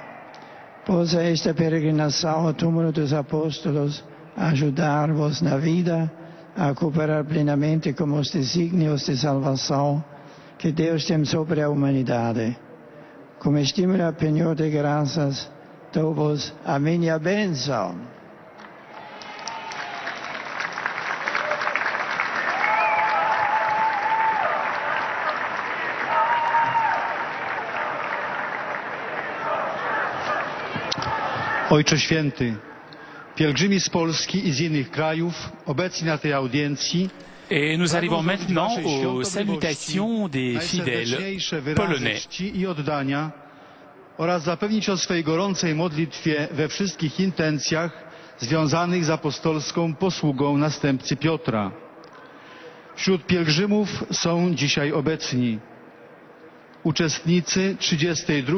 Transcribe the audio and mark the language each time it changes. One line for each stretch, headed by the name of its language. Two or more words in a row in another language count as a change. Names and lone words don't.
Portuguese: Possa esta peregrinação ao túmulo dos apóstolos ajudar-vos na vida a cooperar plenamente com os desígnios de salvação que Deus tem sobre a humanidade. Como estímulo a penhor de graças, dou-vos a minha bênção.
Polish: Ojcze Święty, pielgrzymi z Polski i z innych krajów obecni na tej audiencji
French: Et nous arrivons maintenant aux salutations des fidèles polonais.
Polish: czci i oddania oraz zapewnić o swej gorącej modlitwie we wszystkich intencjach związanych z apostolską posługą następcy Piotra. Wśród pielgrzymów są dzisiaj obecni uczestnicy 32.